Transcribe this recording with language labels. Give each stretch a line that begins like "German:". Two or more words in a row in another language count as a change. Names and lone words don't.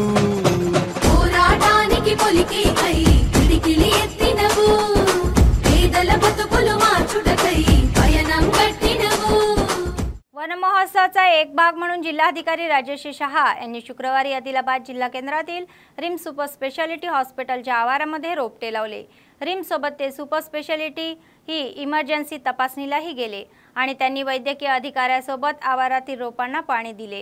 Telugu: పోరాటానికి పొలికే కై పిడికిలి ఎత్తినవు, పేదల బ్రతుకుల మార్చుటకై పయనం గట్టినవు.
Marathi: वनमहोत्सवाचा एक भाग म्हणून जिल्हाधिकारी राजेश शहा यांनी शुक्रवारी आदिलाबाद जिल्हा केंद्रातील रिम्स
English: super speciality
Marathi: हॉस्पिटलच्या आवारामध्ये रोपटे लावले। रिम्स सोबत ते
English: super speciality
Marathi: ही इमर्जन्सी तपासणीलाही गेले आणि त्यांनी वैद्यकीय अधिकाऱ्यासोबत आवारातील रोपांना पाणी दिले।